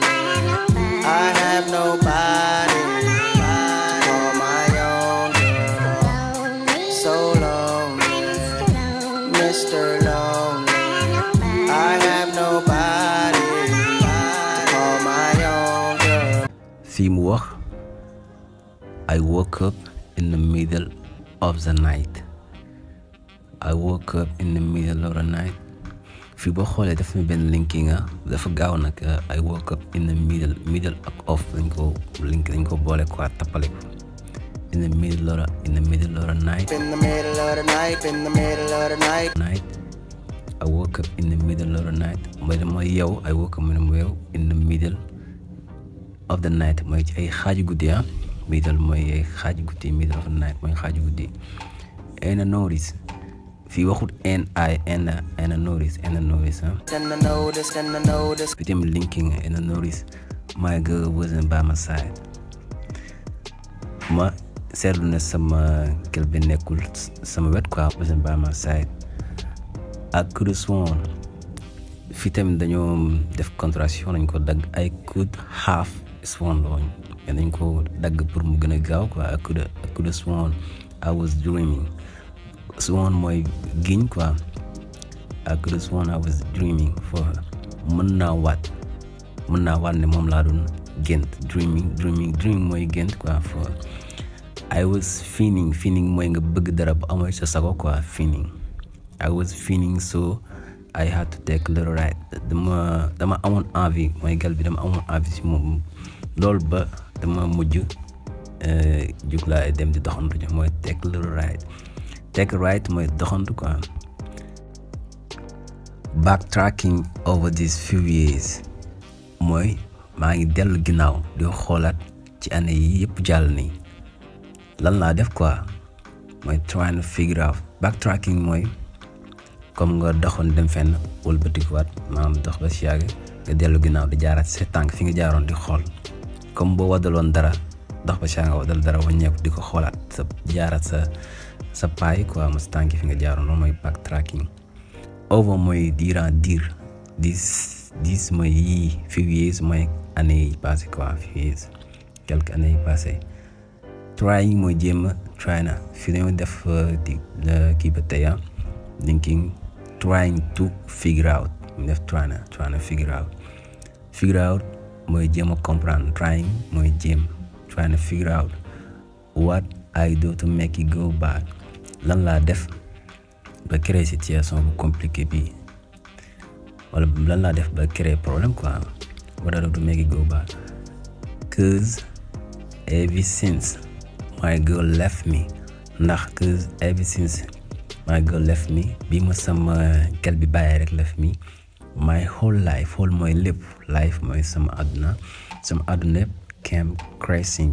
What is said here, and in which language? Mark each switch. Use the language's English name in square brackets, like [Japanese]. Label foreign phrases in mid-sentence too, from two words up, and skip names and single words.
[English] I have nobody to call my own girl. So lonely, Mr. Lonely. I have nobody to call my own girl. [Wolof] Fii mu wax [English] I woke up in the middle of the night. I woke up in the middle of the night. [Wolof] Fii boo xoolee daf mi benn linking dafa gaaw nag [English] I woke up in the middle of [Wolof] dañ ko boole quoi tappale ko [English] in the middle of the night. In the middle of the night, in the middle of the night. I woke up in the middle of the night [Wolof] mooy yow [English] I woke up in the middle of the night [Wolof] mooy ci ay xaaju guddi [English] middle [Wolof] mooy ay xaaju guddi [English] middle of the night [Wolof] mooy xaaju guddi [English] and I notice [Wolof] fii waxut [English] and I notice And I noticed. Bitim linking and I notice my girl wasn't by my side. [Wolof] Ma seetlu ne sama gel bi nekkul sama wet quoi [English] wasn't by my side. I could have sworn [Wolof] fii tamit dañoo def contraction lañ ko dagg [English] I could have sworn [Wolof] looñ dañ ko dagg pour mu gën a gaaw quoi [English] I could have sworn I was dreaming. Sworn [Wolof] mooy giñ quoi [English] I could have sworn I was dreaming for her. [Wolof] mën naa waat ne moom laa doon gént dream mooy gént quoi [English] for her. I was feeling [Wolof] mooy nga bëgg dara bu amoy sa sago quoi [English] feeling I was feeling so I had to take a little ride [Wolof] dama amoon envie mooy gal bi dama amoon envie si moom loolu ba dama mujj jug laa dem di doxantu mooy [English] take a little ride. Take a ride [Wolof] mooy doxantu quoi. [English] Backtracking over these few years [Wolof] mooy maa ngi dellu ginnaaw di xoolaat ci année yi yëpp jàll nii lan laa def quoi mooy [English] trying to figure out. [Wolof] Backtracking mooy comme nga doxoon dem fenn wëlbatikuwaat maanaam dox ba si yàgg nga dellu ginnaaw di jaaraat sa tànk fi nga jaaroon di xool comme boo waddaloon dara dox ba si nga waddal dara wàññeeku di ko xoolaat sa jaaraat sa paay quoi ma sa tànk fi nga jaaroon loolu mooy backtracking. Over mooy diir this mooy yii [English] few years [Wolof] mooy année yi passé quoi [English] few years [French] quelques années [Wolof] yi passé. Trying mooy jéem a try na fi dañoo def kii ba tey linking [English] trying to figure out [Wolof] mu def [English] trying to figure out [Wolof] mooy jéem a comprendre. [English] Trying [Wolof] mooy jéem [English] trying to figure out what I do to make it go bad. [Wolof] Lan laa def ba créer situation bu compliqué bi wala lan laa def ba créer problème quoi. [English] What I do to make it go bad. Cause ever since my girl left me. Cause ever since my girl left me [Wolof] bi ma sama gel bi bàyyi rek [English] left me, my whole life [Wolof] mooy lépp [English] life [Wolof] mooy sama àdduna yëpp [English] came crashing.